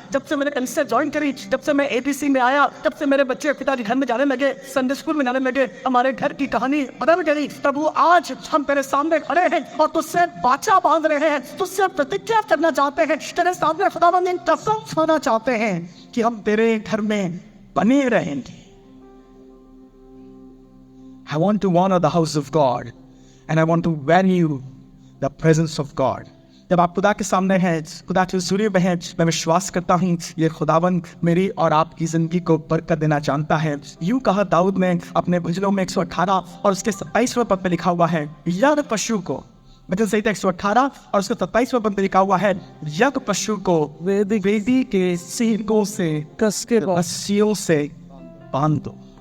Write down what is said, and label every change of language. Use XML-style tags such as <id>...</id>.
<hi>जब से मैंने कलीसिया ज्वाइन करी, जब से मैं ABC में आया, जब से मेरे बच्चे पिताजी घर में जाने लगे, संडे स्कूल में जाने लगे, हमारे घर की कहानी बदल गई। प्रभु आज हम तेरे सामने खड़े हैं और तुझसे वाचा बांध रहे हैं, तुझसे प्रतिज्ञा करना चाहते हैं, तेरे सामने खुदावन ने कसम खाना चाहते हैं कि हम तेरे घर में बने रहेंगे।</hi> <en>I want to honor the house of God and I want to value the presence of God।</en> <hi>जब आप खुदा के सामने हैं, खुदा के हुजूर में हैं, मैं विश्वास करता हूँ ये खुदावन मेरी और आपकी जिंदगी को बरकत देना जानता है। यूं कहा दाऊद ने अपने भजनों में 118 और उसके 27वें पद में लिखा हुआ है, यज्ञ पशु को, मतलब सही था 118 और उसके 27वें पद में लिखा हुआ है, यज्ञ पशु को वेदी के सींगों से कस के रस्सियों से बांध दो।</hi>